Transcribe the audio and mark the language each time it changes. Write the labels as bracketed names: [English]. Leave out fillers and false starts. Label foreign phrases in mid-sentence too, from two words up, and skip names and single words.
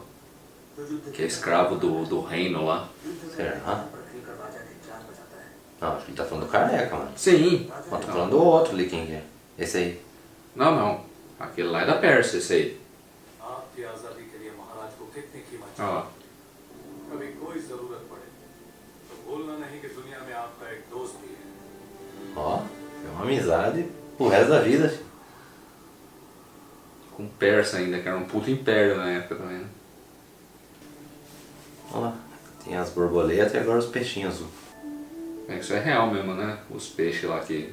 [Portuguese] Que é escravo do reino lá. Será? Não, acho que ele tá falando do careca, mano. Sim. Mas tô falando do outro ali, quem que é? Esse aí. Não, não. Aquele lá é da Pérsia, esse aí. Olha lá. [Hindi] कभी कोई जरूरत पड़े तो भूलना नहीं कि दुनिया में आपका एक दोस्त भी है [Portuguese] Ó, é uma amizade pro resto da vida. Filho. Com persa ainda, que era um puto império na época também, né? Olha lá. Tem as borboletas e agora os peixinhos azul. É, isso é real mesmo, né? Os peixes lá que...